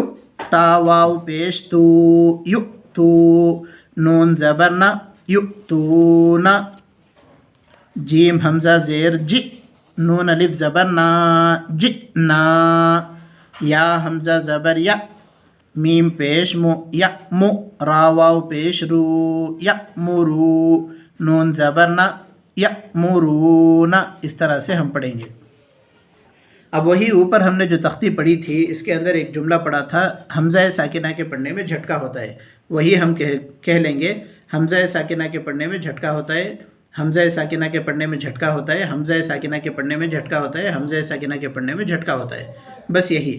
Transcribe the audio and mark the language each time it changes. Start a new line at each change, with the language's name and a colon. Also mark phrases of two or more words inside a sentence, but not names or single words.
Urdu: تا واو پیش تو، یو تو، نون زبر نا، یؤتونا، جیم حمزہ زیر جی، نون الف زبر نا، جئنا، یا حمزہ زبر یا، میم پیش مو، یأمو، را واو پیش رو، یأمرو، نون زبر نا، یأمرونا، اس طرح سے ہم پڑھیں گے۔ اب وہی اوپر ہم نے جو تختی پڑھی تھی اس کے اندر ایک جملہ پڑھا تھا حمزہ ساکنہ کے پڑھنے میں جھٹکا ہوتا ہے، وہی ہم کہہ لیں گے حمزہ ساکنہ کے پڑھنے میں جھٹکا ہوتا ہے، حمزہ ساکنہ کے پڑھنے میں جھٹکا ہوتا ہے، حمزہ ساکنہ کے پڑھنے میں جھٹکا ہوتا ہے، حمزہ ساکنہ کے پڑھنے میں جھٹکا ہوتا ہے، بس یہی۔